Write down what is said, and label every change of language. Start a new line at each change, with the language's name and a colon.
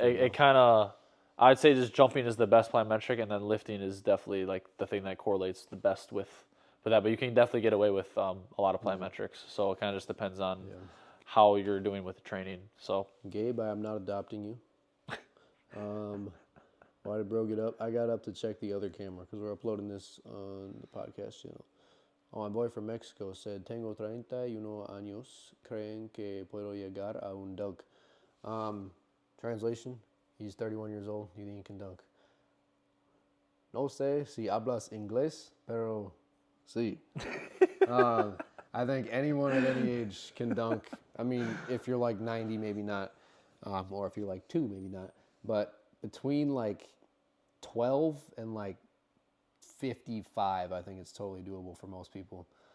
English: It kind of, I'd say just jumping is the best plyometric, and then lifting is definitely like the thing that correlates the best with that. But you can definitely get away with a lot of plyometrics. So it kind of just depends on how you're doing with the training. So Gabe, I am not adopting you. Why did bro get up? I got up to check the other camera because we're uploading this on the podcast channel. Oh, my boy from Mexico said,
Spanish: Tengo 31 años, creen que puedo llegar a un dunk.
English: Translation, he's 31 years old, you think he can dunk.
Spanish: No sé si hablas inglés, pero sí.
English: I think anyone at any age can dunk. I mean, if you're like 90, maybe not. Or if you're like 2, maybe not. But between like 12 and like 55, I think it's totally doable for most people.